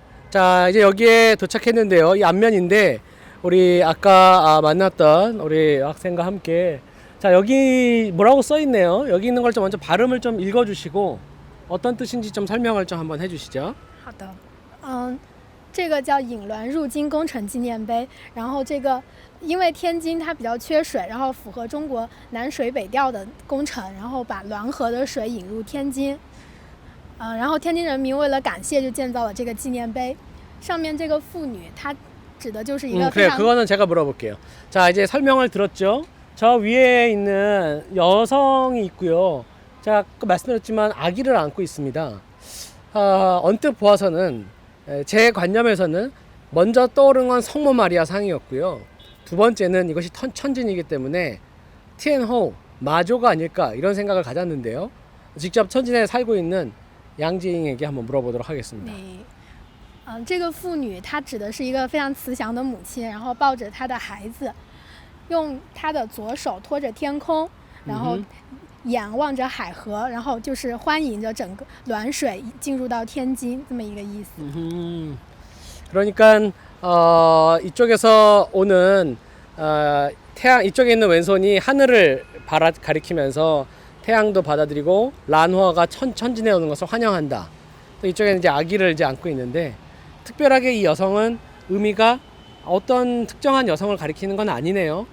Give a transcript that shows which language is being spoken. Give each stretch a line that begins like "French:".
Korean: 자, 이제 여기에 도착했는데요. 이 앞면인데 우리 아까 만났던 우리 학생과 함께, 자, 여기 뭐라고 써 있네요. 여기 있는 걸 좀 먼저 발음을 좀 읽어 주시고 어떤 뜻인지 좀 설명을 좀 한번 해 주시죠.
Chinese: 好的，这个叫引滦入京工程纪念碑。然后这个因为天津它比较缺水，然后符合中国南水北调的工程，然后把滦河的水引入天津。然后天津人民为了感谢就建造了这个纪念碑。上面这个妇女，她指的就是一个非
Korean: 그래,
Chinese: 常
Korean: 그거는 제가 물어볼게요. 자, 이제 설명을 들었죠. 저 위에 있는 여성이 있고요. 제가 아까 말씀드렸지만 아기를 안고 있습니다. 언뜻 보아서는 제 관념에서는 먼저 떠오른 건 성모 마리아 상이었고요. 두 번째는 이것이 천진이기 때문에 티엔호 마조가 아닐까 이런 생각을 가졌는데요. 직접 천진에 살고 있는 양지잉에게 한번 물어보도록 하겠습니다. 네.
Chinese: 这个妇女她指的是一个非常慈祥的母亲，然后抱着她的孩子，用她的左手托着天空，然后眼望着海河，然后就是欢迎着整个滦水进入到天津这么一个意思。
Korean: 그러니까 이쪽에서 오는 태양, 이쪽에 있는 왼손이 하늘을 가리키면서 태양도 받아들이고 란화가 천진에 오는 것을 환영한다. 또 이쪽에는 이제 아기를 이제 안고 있는데, 특별하게 이 여성은 의미가 어떤 특정한 여성을 가리키는 건 아니네요.